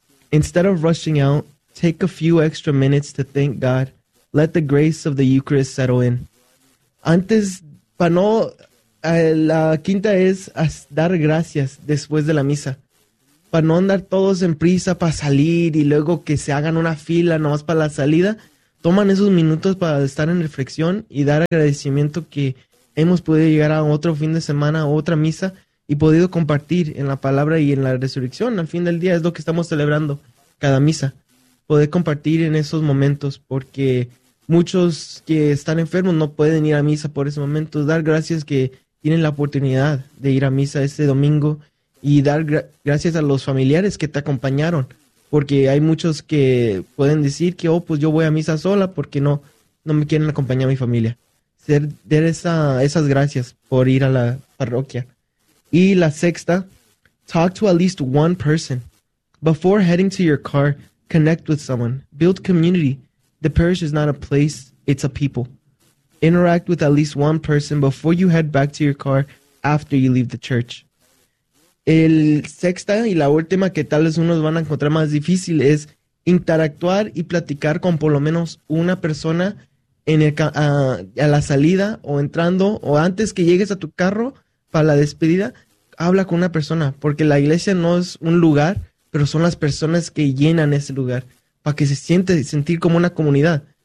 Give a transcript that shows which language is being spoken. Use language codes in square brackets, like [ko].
[en] Instead of rushing out, take a few extra minutes to thank God. Let the grace of the Eucharist settle in. [es] Antes, para no, la quinta es dar gracias después de la misa. Para no andar todos en prisa para salir y luego que se hagan una fila nomás para la salida, toman esos minutos para estar en reflexión y dar agradecimiento que hemos podido llegar a otro fin de semana, a otra misa, y podido compartir en la palabra y en la resurrección. Al fin del día es lo que estamos celebrando cada misa. Poder compartir en esos momentos, porque muchos que están enfermos no pueden ir a misa por ese momento. Dar gracias que tienen la oportunidad de ir a misa este domingo. Y dar gracias a los familiares que te acompañaron. Porque hay muchos que pueden decir que, oh, pues yo voy a misa sola porque no me quieren acompañar a mi familia. Dar esas gracias por ir a la parroquia. Y la sexta, [en] talk to at least one person. Before heading to your car, connect with someone. Build community. The parish is not a place, it's a people. Interact with at least one person before you head back to your car after you leave the church. [es] El sexta y la última que tal vez unos van a encontrar más difícil es interactuar y platicar con por lo menos una persona en el a la salida o entrando o antes que llegues a tu carro para la despedida, habla con una persona, porque la iglesia no es un lugar, pero son las personas que llenan ese lugar para que se siente sentir como una comunidad.